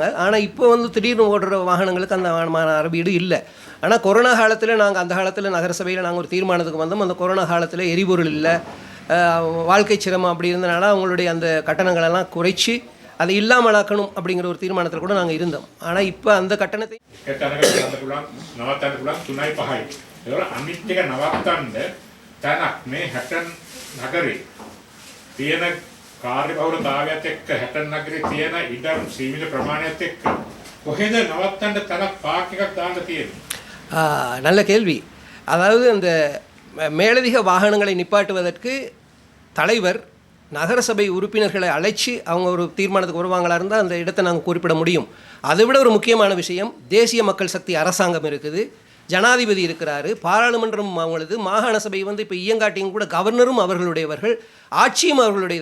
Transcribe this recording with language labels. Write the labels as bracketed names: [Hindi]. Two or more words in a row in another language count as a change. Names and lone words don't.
[Tamil] ஆனால் இப்போ வந்து திடீர்னு ஓடுற வாகனங்களுக்கு அந்த அறவீடு இல்லை. ஆனால் கொரோனா காலத்தில் நாங்கள் அந்த காலத்தில் நகரசபையில் நாங்கள் ஒரு தீர்மானத்துக்கு வந்தோம். அந்த கொரோனா காலத்தில் எரிபொருள் இல்லை, வாழ்க்கை சிரமம் அப்படி இருந்தனால அவங்களுடைய அந்த கட்டணங்களெல்லாம் குறைச்சி அதை இல்லாமலாக்கணும் அப்படிங்கிற ஒரு தீர்மானத்தில் கூட நாங்கள் இருந்தோம். ஆனால் இப்போ அந்த கட்டணத்தை [Sinhala] අනිත් එක නවත්තන්න තැනක් මේ හැටන් නගරේ තියෙන කාර්යබහුලතාවයත් එක්ක හැටන් නගරේ තියෙන ඉඩම් සීමිත ප්‍රමාණයත් එක්ක කොහෙද නවත්තන්න තැනක් පාක් එකක් දාන්න තියෙන්නේ? [Tamil] நல்ல கேள்வி. அதாவது அந்த மேலதிக வாகனங்களை நிப்பாட்டுவதற்கு தலைவர் நகரசபை உறுப்பினர்களை அழைச்சி அவங்க ஒரு தீர்மானத்துக்கு வருவாங்களா இருந்தால் அந்த இடத்தை நாங்கள் குறிப்பிட முடியும். அதை விட ஒரு முக்கியமான விஷயம், தேசிய மக்கள் சக்தி அரசாங்கம் இருக்குது, ஜனாதிபதி இருக்கிறாரு, பாராளுமன்றம் அவங்களது, மாகாண சபை வந்து இப்போ இயங்காட்டியும் கூட கவர்னரும் அவர்களுடையவர்கள், ஆட்சியும் அவர்களுடையது.